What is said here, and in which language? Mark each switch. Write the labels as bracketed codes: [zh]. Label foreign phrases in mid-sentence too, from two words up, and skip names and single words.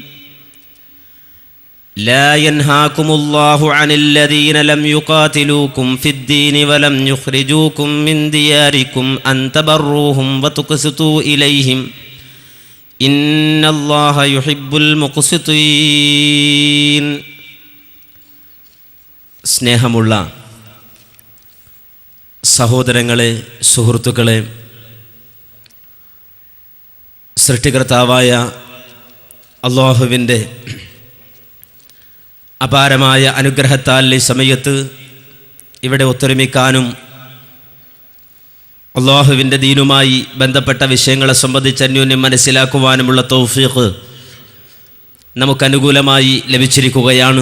[ar] لا ينهاكم الله عن الذين لم يقاتلوكم في الدين ولم يخرجوكم من دياركم أن تبروهم وتقسطوا إليهم إن الله يحب المقسطين. [ml] സ്നേഹമുള്ള സഹോദരങ്ങളെ, സുഹൃത്തുക്കളെ, സൃഷ്ടികർത്താവായ അല്ലാഹുവിൻ്റെ അപാരമായ അനുഗ്രഹത്താൽ ഈ സമയത്ത് ഇവിടെ ഒത്തൊരുമിക്കാനും അല്ലാഹുവിൻ്റെ ദീനുമായി ബന്ധപ്പെട്ട വിഷയങ്ങളെ സംബന്ധിച്ച് അന്യോന്യം മനസ്സിലാക്കുവാനുമുള്ള തൗഫീഖ് നമുക്കനുകൂലമായി ലഭിച്ചിരിക്കുകയാണ്.